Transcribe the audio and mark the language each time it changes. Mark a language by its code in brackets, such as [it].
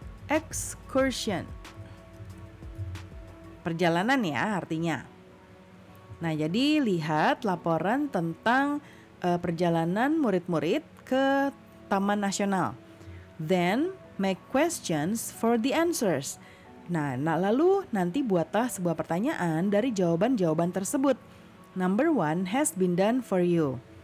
[en] Excursion. [id] Perjalanan ya artinya. Nah, jadi lihat laporan tentang perjalanan murid-murid ke Taman Nasional. [en] Then, make questions for the answers. [id] Nah, lalu nanti buatlah sebuah pertanyaan dari jawaban-jawaban tersebut. [en] Number 1 has been done for you.